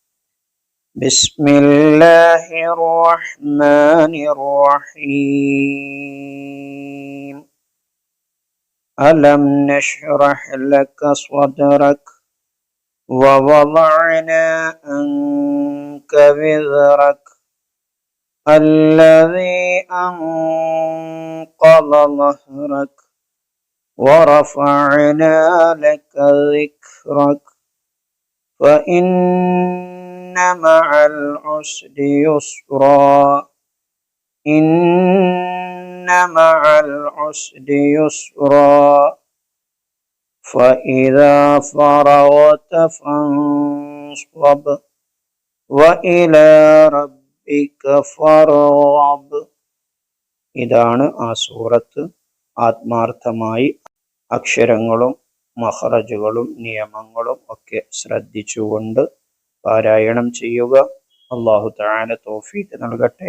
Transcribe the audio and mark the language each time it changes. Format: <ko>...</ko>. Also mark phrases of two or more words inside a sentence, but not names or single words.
<ar>بسم الله الرحمن الرحيم. ألم نشرح لك صدرك ووضعنا عنك وزرك الذي أنقض ظهرك ورفعنا لك ذكرك فإن مع العسر يسرا إن مع العسر يسرا فإذا فرغت فانصب وإلى ربك ഫർഗബ്.</ar> <ml>ഇതാണ് ആ സൂറത്ത്. ആത്മാർത്ഥമായി അക്ഷരങ്ങളും മഖ്റജുകളും നിയമങ്ങളും ഒക്കെ ശ്രദ്ധിച്ചുകൊണ്ട് പാരായണം ചെയ്യുക. അല്ലാഹു തആല തൗഫീഖ് നൽകട്ടെ.</ml>